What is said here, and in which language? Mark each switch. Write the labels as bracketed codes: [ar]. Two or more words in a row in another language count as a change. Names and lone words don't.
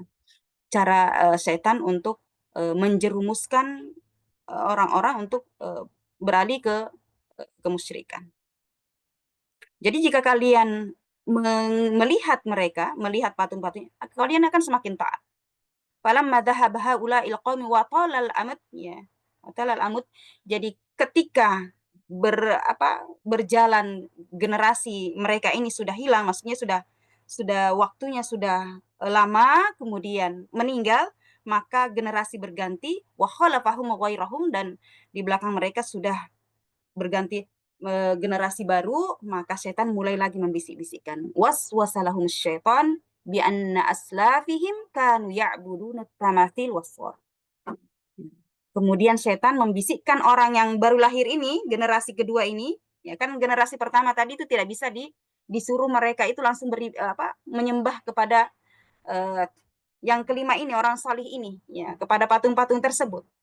[id] Cara setan untuk menjerumuskan orang-orang untuk beralih ke kemusyrikan. Jadi jika kalian melihat mereka, melihat patung-patungnya, kalian akan semakin taat. [ar] فلما ذهب هؤلاء القوم وطال الأمد, ya. طال الأمد. [id] Jadi ketika berjalan generasi mereka ini sudah hilang, maksudnya sudah waktunya sudah lama, kemudian meninggal, maka generasi berganti, [ar] وخلفهم غيرهم, [id] dan di belakang mereka sudah berganti generasi baru, maka setan mulai lagi membisik-bisikkan. [ar] وسوس لهم الشيطان بأن أسلافهم كانوا يعبدون التماثيل والصور. [id] Kemudian setan membisikkan orang yang baru lahir ini, generasi kedua ini, ya kan generasi pertama tadi itu tidak bisa disuruh mereka itu langsung menyembah kepada yang kelima ini, orang salih ini, ya, kepada patung-patung tersebut.